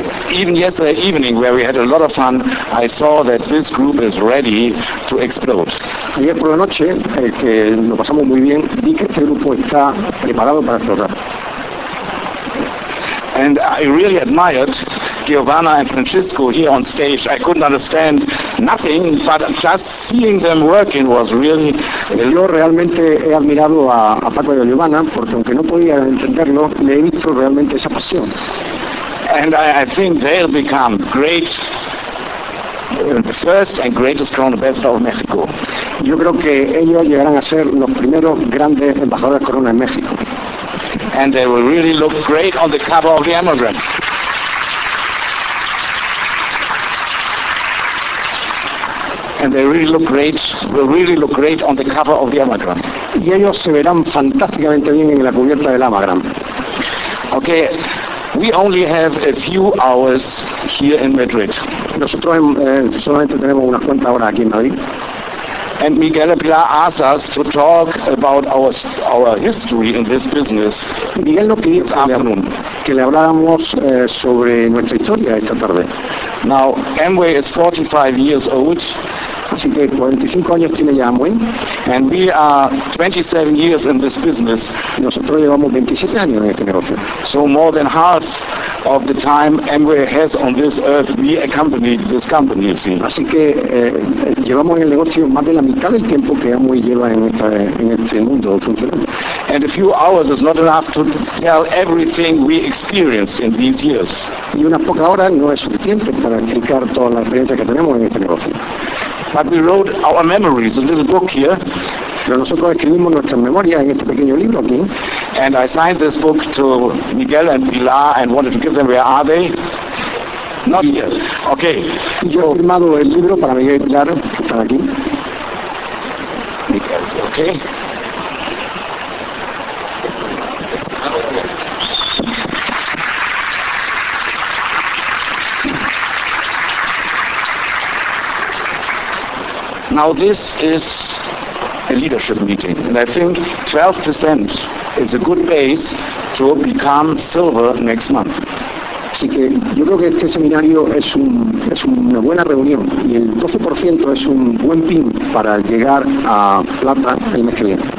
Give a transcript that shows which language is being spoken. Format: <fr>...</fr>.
<en>Even yesterday evening, where we had a lot of fun, I saw that this group is ready to explode.</en> <es>Ayer por la noche, que lo pasamos muy bien, vi que este grupo está preparado para explotar.</es> <en>And I really admired Giovanna and Francisco here on stage. I couldn't understand nothing, but just seeing them working was really...</en> <es>Yo realmente he admirado a Paco y a Giovanna, porque aunque no podía entenderlo, le he visto realmente esa pasión.</es> <en>And I think they'll become great, the first and greatest crown ambassador of Mexico.</en> <es>Yo creo que ellos llegarán a ser los primeros grandes embajadores corona en México.</es> <en>And they will really look great on the cover of the Emigrant. And they really look great, will really look great on the cover of the Emigrant.</en> <es>Y ellos se verán fantásticamente bien en la cubierta del Emigrant.</es> <en>Okay. We only have a few hours here in Madrid.</en> <es>Nosotros solamente tenemos unas cuantas horas aquí en Madrid.</es> <en>And Miguel and Pilar asked us to talk about our history in this business.</en> <es>Miguel nos pidió</es> <en>this afternoon</en> <es>que le habláramos sobre nuestra historia esta tarde.</es> <en>Now, Amway is 45 years old.</en> <es>Así que 45 años tiene ya Amway.</es> <en>And we are 27 years in this business.</en> <es>Nosotros llevamos 27 años en este negocio.</es> <en>So more than half of the time Amway has on this earth, we accompanied this company, you see.</en> <es>Así que llevamos en el negocio más de la mitad del tiempo que Amway lleva en este mundo funcionando.</es> <en>And a few hours is not enough to tell everything we experienced in these years.</en> <es>Y una poca hora no es suficiente para explicar toda la experiencia que tenemos en este negocio.</es> <en>But we wrote our memories, a little book here.</en> <es>Pero nosotros escribimos nuestras memorias en este pequeño libro aquí.</es> <en>And I signed this book to Miguel and Pilar and wanted to give them, where are they? Not here. Okay.</en> <es>Yo he firmado el libro para Miguel y Pilar, que están aquí. Miguel, ¿ok?</es> <en>Now this is a leadership meeting, and I think 12% is a good base to become silver next month.</en> <es>Así que yo creo que este seminario es un es una buena reunión y el 12% es un buen pin para llegar a plata el mes que viene.</es>